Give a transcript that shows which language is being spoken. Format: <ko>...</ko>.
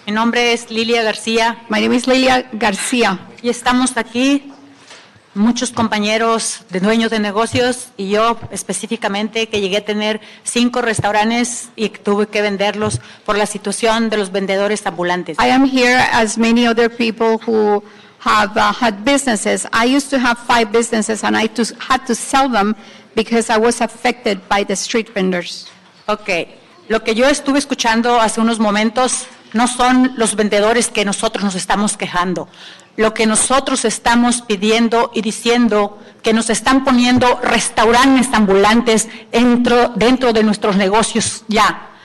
<es>Mi nombre es Lilia García.</es> <en>My name is Lilia Garcia.</en> <es>Y estamos aquí, muchos compañeros de dueños de negocios y yo específicamente que llegué a tener 5 restaurantes y tuve que venderlos por la situación de los vendedores ambulantes.</es> <en>I am here as many other people who have had businesses. I used to have 5 businesses and I had to sell them because I was affected by the street vendors.</en> <es>Ok, lo que yo estuve escuchando hace unos momentos no son los vendedores que nosotros nos estamos quejando. Lo que nosotros estamos pidiendo y diciendo que nos están poniendo restaurantes ambulantes dentro de nuestros negocios ya.</es>